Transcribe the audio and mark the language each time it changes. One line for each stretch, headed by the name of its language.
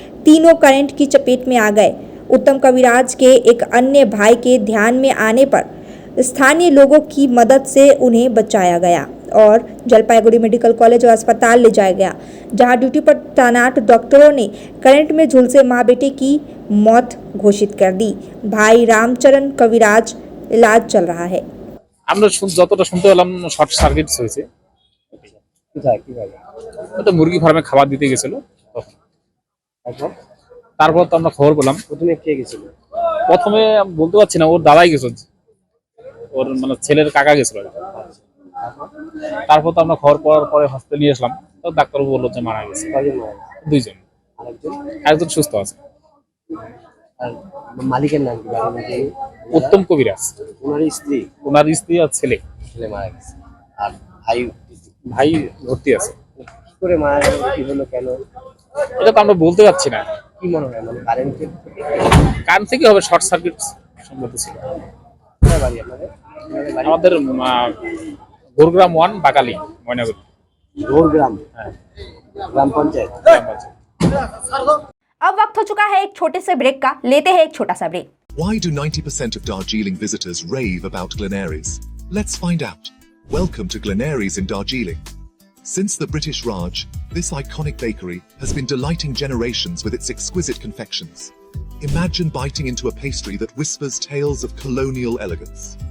Hindi: तीनों करंट की चपेट में आ गए। उत्तम कविराज के एक अन्य भाई के ध्यान में आने पर स्थानीय लोगों की मदद से उन्हें बचाया गया और जलपाईगुड़ी मेडिकल कॉलेज और अस्पताल ले जाया गया, जहां ड्यूटी पर तैनात डॉक्टरों ने करंट में झुलसे मां बेटे की मौत घोषित कर दी। भाई रामचरण कविराज इलाज चल रहा है।
Bangla: আমরা যতটা শুনতে পেলাম শর্ট সার্কিট হয়েছে। ওটা মুরগি ফার্মে খাবার দিতে গেছিল তখন। তারপর তো আমরা খবর পেলাম। প্রথমে কে গেছিল? প্রথমে বলতে পারছি না, ওর দাদাই গেছিল, ওর মানে ছেলের কাকা গেছিল। তারপর তো আমরা খবর পাওয়ার পরে হসপিটালে নিয়ে আসলাম, তো ডাক্তারবাবু বললো যে মারা গেছে। 2 জন, একজন সুস্থ আছে। মালিকের নাম কি? উত্তম কবিরাজ। ওনার স্ত্রী আর ছেলে মারা গেছে। আর ভাই ভর্তি আছে। কি করে মারা গেল, কি হলো, কেন, এটা তো আমরা বলতে পারছি না। কি মনে হয়? মানে কারেন্ট থেকে হবে, শর্ট সার্কিট সম্ভবত ছিল। কোথায় বাড়ি আপনাদের? আমাদের গোরগ্রাম 1 বাকালি ময়নাগুড়ি।
Hindi: गोरग्राम, ग्राम पंचायत। अब वक्त हो चुका है एक छोटे से ब्रेक का। लेते हैं एक छोटा सा break.
English: Why do 90% of Darjeeling visitors rave about Glenaries? Let's find out. Welcome to Glenaries in Darjeeling. Since the British Raj, this iconic bakery has been delighting generations with its exquisite confections. Imagine biting into a pastry that whispers tales of colonial elegance.